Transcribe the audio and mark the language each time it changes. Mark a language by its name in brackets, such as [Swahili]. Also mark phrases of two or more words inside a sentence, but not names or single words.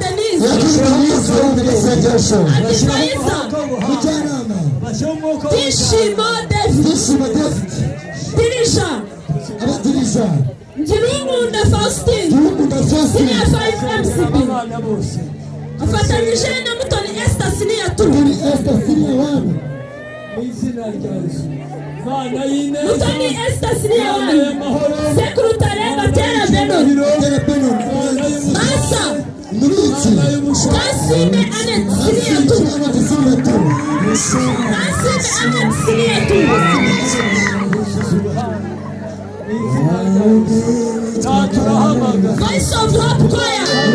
[Kinyarwanda] Tishimo David Dirija Ngirumunda Faustin Senior 5 MCB afatanyije na Mutoni Esther Senior 2 Mutoni Esther Senior 1 Secretary Gatera Benon Masa Kasime Anet Senior 2 Kasime Anet Senior 2 Voice of Hope Choir